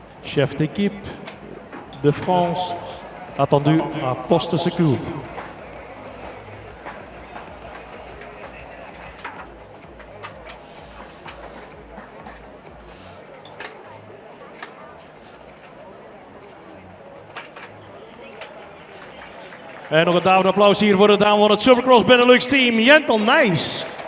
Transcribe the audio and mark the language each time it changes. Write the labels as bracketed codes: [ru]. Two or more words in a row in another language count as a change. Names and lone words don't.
[fr] chef d'équipe de France, attendu à poste secours. [nl] En nog een duwend applaus hier voor de dame van het Supercross Benelux team, Jentel Nijs.